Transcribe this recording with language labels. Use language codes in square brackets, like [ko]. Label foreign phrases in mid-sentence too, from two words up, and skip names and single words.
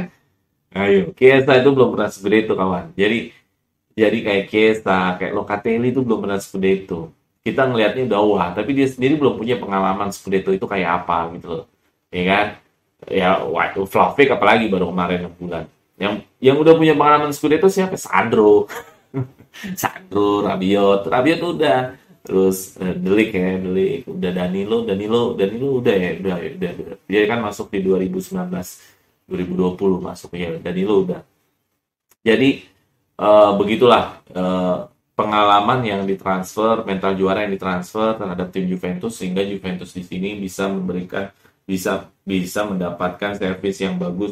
[id] Ayo, Chiesa itu belum pernah Scudetto kawan. Jadi kayak Chiesa, kayak Locatelli itu belum pernah Scudetto. Kita ngelihatnya udah wah, tapi dia sendiri belum punya pengalaman Scudetto itu kayak apa gitu loh. Ya kan? Ya, Vlahovic apalagi baru kemarin 6 bulan. Yang udah punya pengalaman Scudetto siapa? Sandro. Sandro, Rabiot udah. Terus Delik ya, Delik udah Danilo udah ya, udah. Dia kan masuk di 2019 2020 masuk ya, Danilo udah. Jadi begitulah pengalaman yang ditransfer, mental juara yang ditransfer terhadap tim Juventus sehingga Juventus di sini bisa memberikan bisa mendapatkan servis yang bagus.